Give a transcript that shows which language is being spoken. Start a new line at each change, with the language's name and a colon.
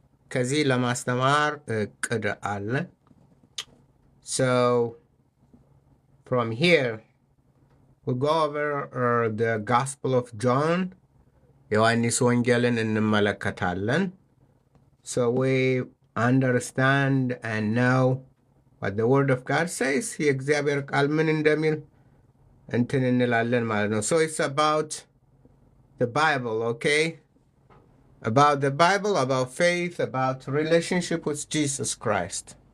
Amharic: ከዚህ ለማስተማር እቅድ አለ.
English: So, from here, we'll go over the Gospel of John.
Amharic: ዮሐንስ ወንጌልን እንመለከታለን.
English: So we understand and know what the Word of God says.
Amharic: የእግዚአብሔር ቃል ምን እንደሚል እንትን እንላለን ማለት ነው.
English: So it's about the Bible, okay? About the Bible, about faith, about relationship with Jesus Christ.